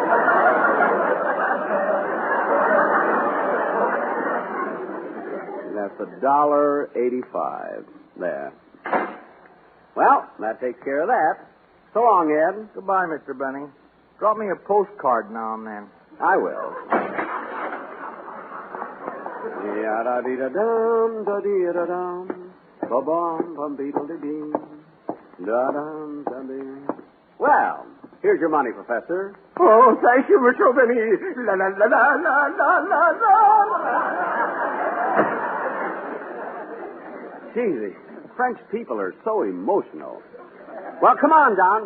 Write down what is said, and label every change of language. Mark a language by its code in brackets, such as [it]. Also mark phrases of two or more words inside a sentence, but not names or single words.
[en] That's $1.85. There. Well, that takes care of that. So long, Ed. Goodbye, Mr. Benny. Drop me a postcard now and then. I will. Ya-da-dee-da-dum, da-dee-da-dum, ba-bum, bum-beetle-dee-dee, da-dum, da-dee. Well, here's your money, Professor. Oh, thank you, Mr. Benny. La la la la la la la la. Gee, the French people are so emotional. Well, come on, Don.